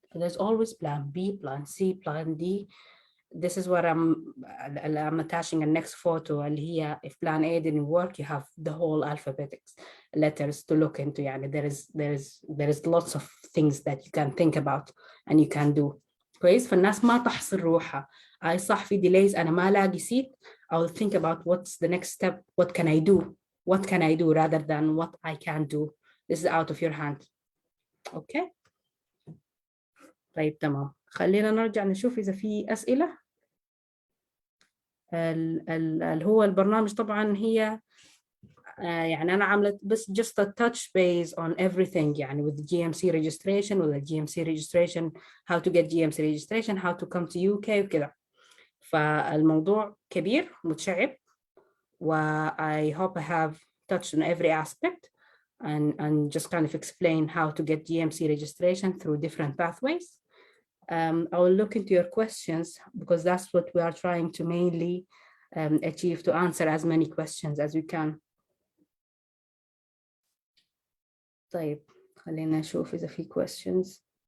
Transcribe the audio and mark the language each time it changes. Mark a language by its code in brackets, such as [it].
[en] There's always plan B, plan C, plan D. This is what I'm attaching the next photo [ar] اللي هي [en] if plan A didn't work, you have the whole alphabetic letters to look into. [ar] يعني [en] there is lots of things that you can think about and you can do. [ar] كويس. فالناس ما تحصر روحها أي صح في [en] delays [ar] أنا ما لاقي seat. [en] I'll think about what's the next step. What can I do rather than what I can do. This is out of your hand. Okay. [ar] طيب تمام. خلينا نرجع نشوف إذا في أسئلة. اللي هو البرنامج طبعا هي يعني أنا عملت بس [en] just a touch base on everything [ar] يعني [en] with the GMC registration with the GMC registration, how to get GMC registration, how to come to UK [ar] وكذا. فالموضوع كبير متشعب و [en] I hope I have touched on every aspect and just kind of explain how to get GMC registration through different pathways. I will look into your questions because that's what we are trying to mainly achieve, to answer as many questions as we can. [ar] طيب خلينا نشوف إذا في questions.